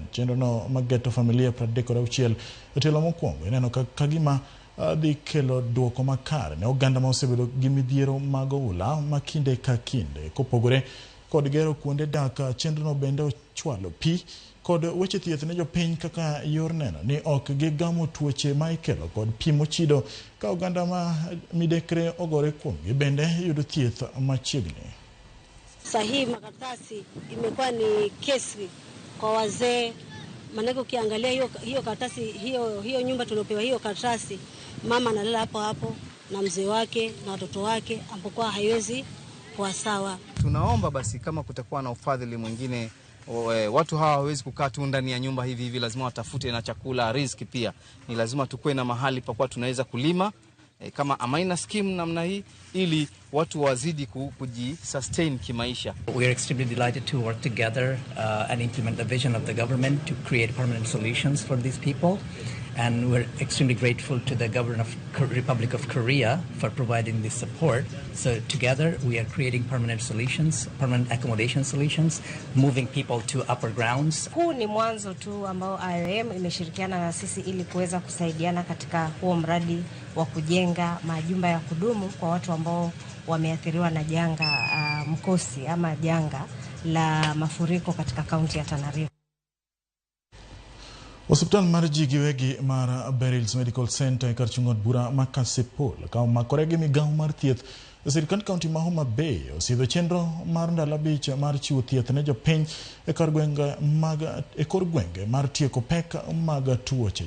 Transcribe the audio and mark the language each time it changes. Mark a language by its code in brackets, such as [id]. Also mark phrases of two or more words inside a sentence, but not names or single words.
[luo] Chenro no mageto familia 36 otelo mokwongo ineno ka gima dhi kelo duoko makare ne Uganda ma osebedo gi midhiero mag oula ma kinde ka kinde. Kopogore kod gero kuonde dak, chenro no bende ochwalo pi kod weche thieth ne jopiny kaka yor neno ni ok gigamo tuoche ma ikelo kod pi mochido ka Uganda ma midekre ogore kuomgi bende yudo thieth machiegni. [sw] Sahihi makaratasi imekuwa ni kesi kwa wazee, manake ukiangalia hiyo karatasi hiyo nyumba tuliopewa hiyo karatasi, mama analala hapo na mzee wake na watoto wake ampokuwa haiwezi kuwa sawa. tunaomba basi kama kutakuwa na ufadhili mwingine, watu hawa hawezi kukaa tu ndani ya nyumba hivi, lazima watafute na chakula, riziki pia. Ni lazima tukue na mahali pa kwa tunaweza kulima kama amaina scheme namna hii, ili watu wazidi kujisustain kimaisha. [en] We are extremely delighted to work together and implement the vision of the government to create permanent solutions for these people. And we're extremely grateful to the government of Republic of Korea for providing this support. So together we are creating permanent solutions, permanent accommodation solutions, moving people to upper grounds. [sw] Huu ni mwanzo tu ambao IOM imeshirikiana na sisi ili kuweza kusaidiana katika huo mradi wa kujenga majumba ya kudumu kwa watu ambao wameathiriwa na janga mkosi ama janga la mafuriko katika kaunti ya Tana River. [luo] Hospital mar ji giwegi mar Berils Medical Center karchungot bura makasipol ka makoregi migawo mar thieth sirkand kaunti ma Homa Bay osidho chenro mar ndalo 5 mar chiwo thieth ne jopiny e kor gwenge mar tieko pek mag tuoche.